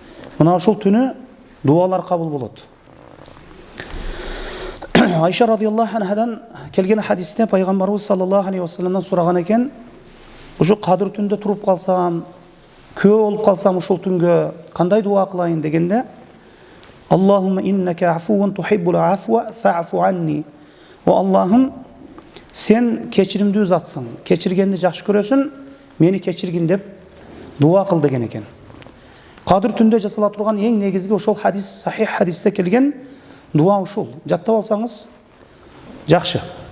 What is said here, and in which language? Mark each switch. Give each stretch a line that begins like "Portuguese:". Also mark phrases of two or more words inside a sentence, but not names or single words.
Kyrgyz: мына ушул түнү дуалар кабыл болот. Айша
Arabic: رضي الله عنها
Kyrgyz: келген хадисте пайгамбарыбыз
Arabic: صلى الله عليه وسلم
Kyrgyz: сураган экен, ушу кадыр түндө туруп калсам, күйөө болуп калсам ушул түнгө кандай дуа кылайын дегенде,
Arabic: اللهم إنك عفو تحب العفو فاعف عني.
Kyrgyz: О Аллахым, сен кечиримдүү затсың, кечиргенди жакшы көрөсүң, мени кечиргин деп дуа кыл деген экен. Кадыр түндө жасала турган эң негизги ошол хадис, сахих хадисте келген дуа ушул. Жаттап алсаңыз жакшы.